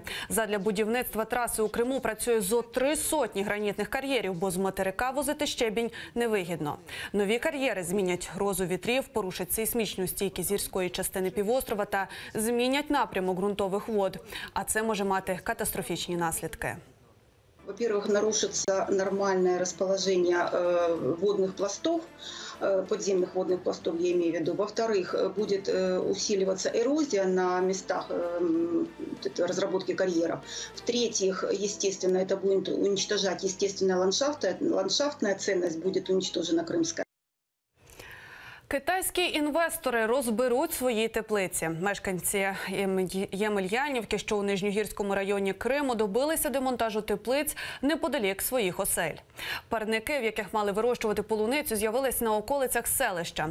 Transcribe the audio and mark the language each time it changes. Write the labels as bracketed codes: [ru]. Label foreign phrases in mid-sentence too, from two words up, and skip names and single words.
[uk] Задля будівництва траси у Криму працює зо 300 гранітних кар'єрів, бо з материка возити щебінь невигідно. Нові кар'єри змінять грозу вітрів, порушать сейсмічну стійкість гірської частини півострова та змінять напрямок ґрунтових вод. А це може мати катастрофічні наслідки. [ru] Во-первых, нарушится нормальное расположение водных пластов, подземных водных пластов, я имею в виду. Во-вторых, будет усиливаться эрозия на местах разработки карьеров. В-третьих, естественно, это будет уничтожать естественное ландшафтная ценность будет уничтожена крымская. [uk] Китайські інвестори розберуть свої теплиці. Мешканці Ємельянівки, що у Нижньогірському районі Криму, добилися демонтажу теплиць неподалік своїх осель. Парники, в яких мали вирощувати полуницю, з'явились на околицях селища.